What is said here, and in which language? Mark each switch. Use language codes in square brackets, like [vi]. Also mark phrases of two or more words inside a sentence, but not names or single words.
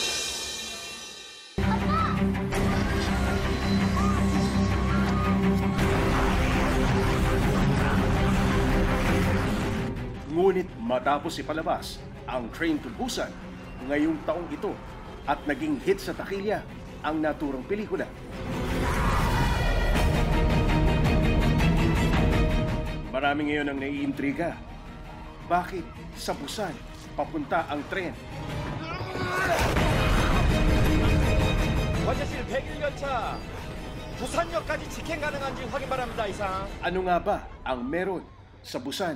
[tl] Ngunit matapos ipalabas ang Train to Busan ngayong taong ito at naging hit sa takilya ang naturang pelikula. Marami ngayon ang naiintriga. Bakit sa Busan papunta ang tren? [ko] 관제실 101열차 부산역까지 직행 가능한지 확인 바랍니다. 이상. [tl] Ano nga ba ang meron sa Busan?